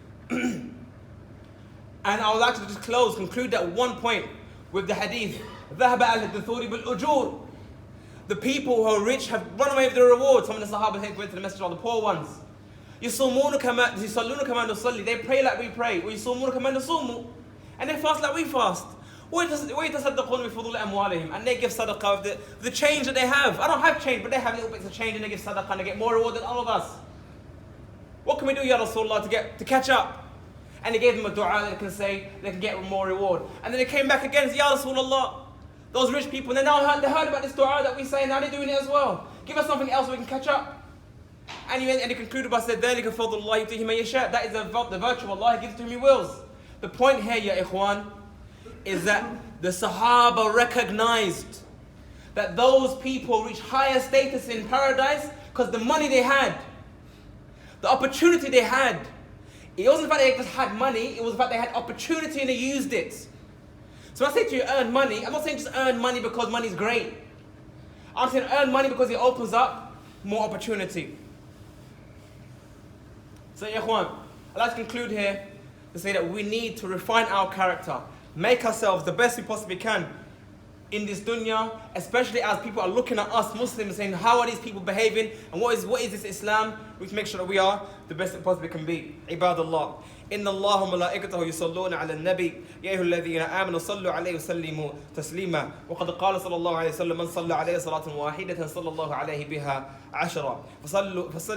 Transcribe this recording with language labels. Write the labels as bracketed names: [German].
[English] And I would like to just conclude that one point with the hadith. [Arabic] ذهب أهل الدثور بالأجور. [English] The people who are rich have run away with their reward. Some of the Sahaba went to the message of the poor ones. [Arabic] يصومون كما نصلي. [English] They pray like we pray. [Arabic] ويصومون كما نصوم. [English] And they fast like we fast. [Arabic] ويتصدقون بفضول أموالهم. [English] And they give sadaqah with the change that they have. I don't have change, but they have little bits of change and they give sadaqah and they get more reward than all of us. What can we do, Ya Rasulullah, to catch up? And they gave them a dua that they can say, they can get more reward. And then they came back again and said, Ya Rasulullah, those rich people, they heard about this dua that we say, and now they're doing it as well. Give us something else so we can catch up. And he concluded by saying, [Arabic] ذَلِكَ فَضْلُ اللَّهِ يُؤْتِيهِ مَن يَشَاءُ. [English] That is the virtue of Allah, He gives it to whom He wills. The point here, Ya Ikhwan, is that the Sahaba recognized that those people reach higher status in paradise because the money they had, the opportunity they had. It wasn't the fact they just had money, it was the fact they had opportunity and they used it. So when I say to you earn money, I'm not saying just earn money because money is great. I'm saying earn money because it opens up more opportunity. So Ikhwan, I'd like to conclude here to say that we need to refine our character, make ourselves the best we possibly can in this dunya, especially as people are looking at us Muslims saying, how are these people behaving and what is this Islam? We can make sure that we are the best we possibly can be. Ibadallah. [Arabic] إن الله وملائكته يصلون على النبي يا أيها الذين آمنوا صلوا عليه وسلموا تسليما وقد قال صلى الله عليه وسلم من صلى عليه صلاة واحدة صلى الله عليه بها عشرة وصلوا